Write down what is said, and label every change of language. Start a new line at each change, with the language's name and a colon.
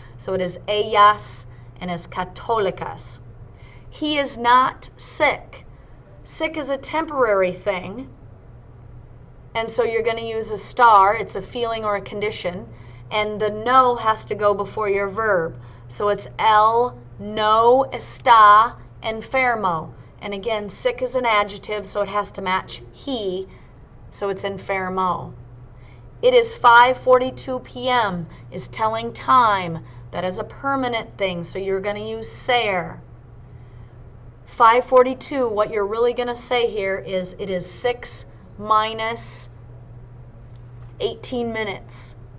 English: So, it is ellas and is católicas. He is not sick. Sick is a temporary thing. And so you're going to use a star. It's a feeling or a condition. And the no has to go before your verb. So it's
Spanish: él no está enfermo.
English: And again, sick is an adjective, so it has to match he. So it's enfermo. It is 5:42 p.m. is telling time. That is a permanent thing, so you're going to use ser. 5:42, what you're really going to say here is it is 6 minus 18 minutes.